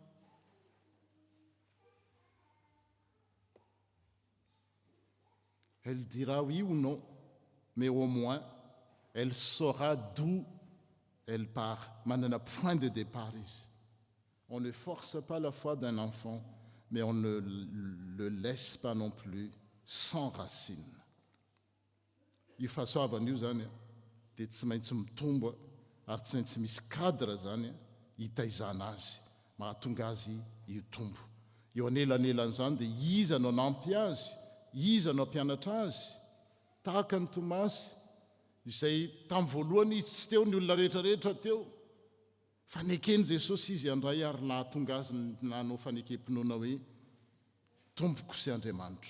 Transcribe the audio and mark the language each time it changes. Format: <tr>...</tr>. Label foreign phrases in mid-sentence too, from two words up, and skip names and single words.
<fr>Elle dira oui ou non, mais au moins, elle saura d'où elle part. Maintenant, point de départ ici. On ne force pas la foi d'un enfant, mais on ne le laisse pas non plus sans racine.</fr> <mg>Io fahasoavana io zany dia tsy maintsy mitombo ary tsy maintsy misy cadre zany hitaizana azy mahatonga azy hitombo. Eo anelan'elan'izany dia iza no anampy azy, iza no ampianatra azy, tahaka ny Tomasy izay tamin'ny voalohany izy tsy teo ny olona rehetrarehetra teo, fanekeny Jesosy izy andray ary nahatonga azy nanao fanekem-pinoana hoe tompoko sy Andriamanitro.</mg>